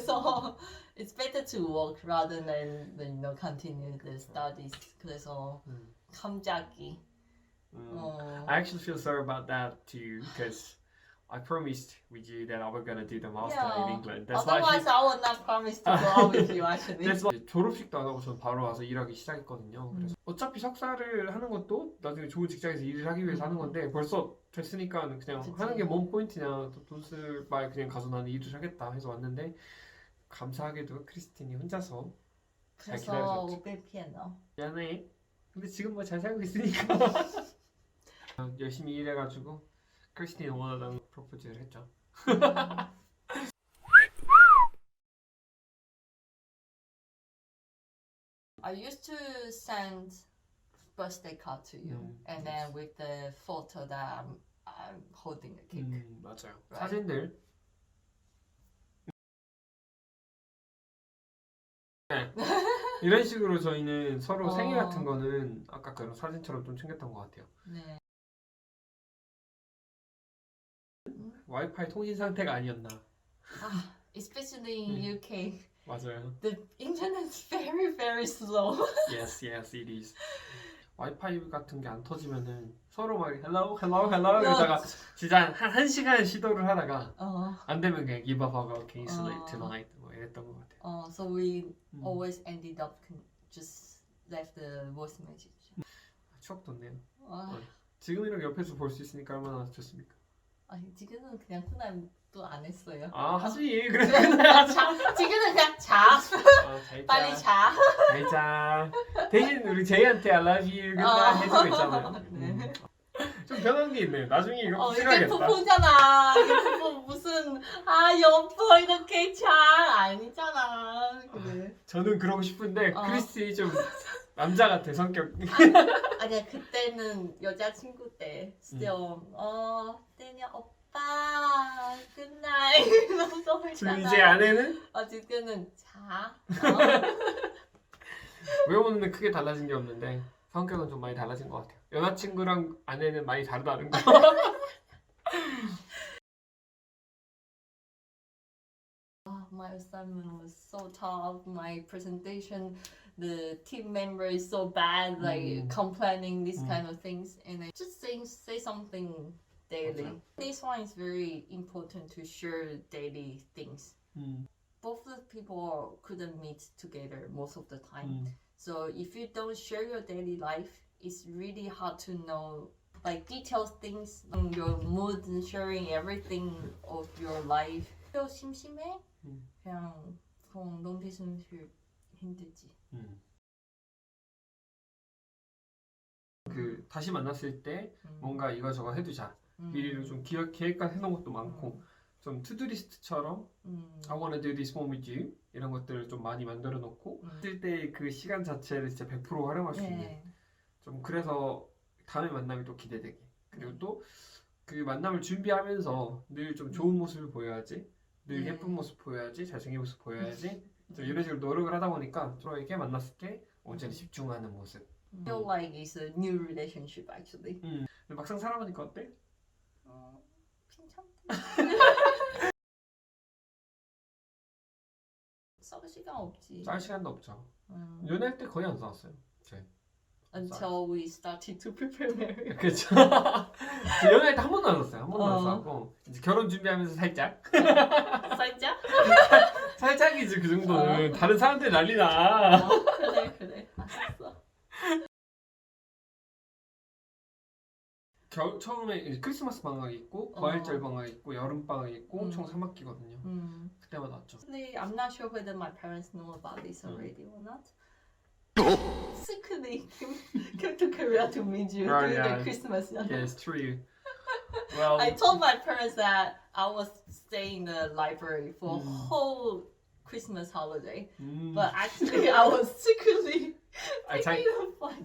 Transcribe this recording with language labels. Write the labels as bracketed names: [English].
[English] so it's better to work rather than continue the studies. [Korean] 그래서 갑자기 [English] I actually feel sorry about that too because I promised with you that I was gonna do the master in England. That's why Otherwise, I would not promise to go out with you. Actually. that's why [Korean] 졸업식도 안 하고 전 바로 와서 일하기 시작했거든요. 그래서 어차피 석사를 하는 것도 나중에 좋은 직장에서 일을 하기 위해서 하는 건데 벌써 됐으니까 그냥 그치. 하는 게 뭔 포인트냐 또 돈 쓸 바에 그냥 가서 나는 일을 하겠다 해서 왔는데 감사하게도 크리스틴이 혼자서 잘 그래서 기다려줬죠. 500피했나? 미안해. 근데 지금 뭐 잘 살고 있으니까 열심히 일해가지고 크리스틴이 원하던 프로포즈를 했죠. [English] I used to send birthday card to you, and then with the photo that I'm holding the cake. [Korean] 맞아요. [English] Right. [Korean] 사진들. 네. 이런 식으로 저희는 서로 생일 같은 거는 아까 그런 사진처럼 좀 챙겼던 것 같아요. 네. 와이파이 통신 상태가 아니었나. [English] Especially in UK, [Korean] 맞아요. [English] the internet is very very slow. Yes, yes, it is. [Korean] 와이파이 같은 게 안 터지면은 서로 막 [English] hello, hello, hello [Korean] 이러다가 진짜 한 시간 시도를 하다가 안 되면 그냥 [English] give up [Korean] 하고 [English] can you sleep tonight [Korean] 뭐 이랬던 것 같아요. [English] So we always ended up just left the voice message. [Korean] 추억 돋네요. 아, 지금 이렇게 옆에서 볼 수 있으니까 얼마나 좋습니까? 아니 지금은 그냥 후남도 안 했어요. 아 하지 그래. 지금은 그냥 자. 잘 빨리 자. 자. 잘 자. 대신 우리 제이한테 [English] I love you [Korean] 그날 해주고 있잖아요. 편한 게 있네. 나중에 이거 이게 필요하겠다. 부부잖아. 이게 부부 무슨 여보 이렇게 잘 아니잖아. 그래. 저는 그러고 싶은데 어. 크리스틴이 좀 남자 같아 성격. 아니야 그때는 여자친구 때 still 때냐 오빠 굿나잇 이러면서 지금 했잖아. 이제 아내는 지금은 자. 외모는 크게 달라진 게 없는데 성격은 좀 많이 달라진 것 같아요. 여자친구랑 아내는 많이 다르다는 거. [English] My assignment was so tough. My presentation, the team member is so bad, like complaining these kind of things, and I just say something daily. [Korean] 맞아요. [English] This one is very important to share daily things. Both the people couldn't meet together most of the time. So if you don't share your daily life, it's really hard to know like detailed things, your mood and sharing everything of your life. [Korean] 또 심심해? 그냥 [English] long distance [Korean] 힘들지. 그 다시 만났을 때 뭔가 이거저거 해두자. 미리로 좀 계획까지 해놓은 것도 많고 좀 투두 리스트처럼 [English] I wanna do this one with you [Korean] 이런 것들을 좀 많이 만들어 놓고 쓸 때 그 시간 자체를 진짜 100% 활용할 수 있는 좀 그래서 다음에 만남이 또 기대되게 그리고 또 그 만남을 준비하면서 늘 좀 좋은 모습을 보여야지 늘 예쁜 모습 보여야지 잘생긴 모습 보여야지 좀 이런 식으로 노력을 하다 보니까 좀 이렇게 만났을 때 언제나 집중하는 모습 [English] Feel like it's a new relationship actually. [Korean] 근데 막상 살아보니까 어때? 괜찮대. 싸울 시간 없지. 짤 시간도 없죠. 연애할 때 거의 안 싸웠어요. 저희. [English] Until we started to prepare marriage. [Korean] 그렇죠. 연애할 때 한 번도 안 싸웠어요. 한 번도 안 싸웠고 이제 결혼 준비하면서 살짝 살짝? 살짝이지 그 정도는 다른 사람들 난리나. 그래. 알았어. 처음에 이제 크리스마스 방학이 있고 과일절 방학이 있고 여름 방학이 있고 총 3학기거든요. 그때마다 왔죠. [English] Actually, I'm not sure whether my parents know about this already or not. Secretly came to Korea to meet you during the Christmas. Yes, true. Well, I told my parents that I was staying in the library for a whole Christmas holiday, but actually I was secretly taking a flight.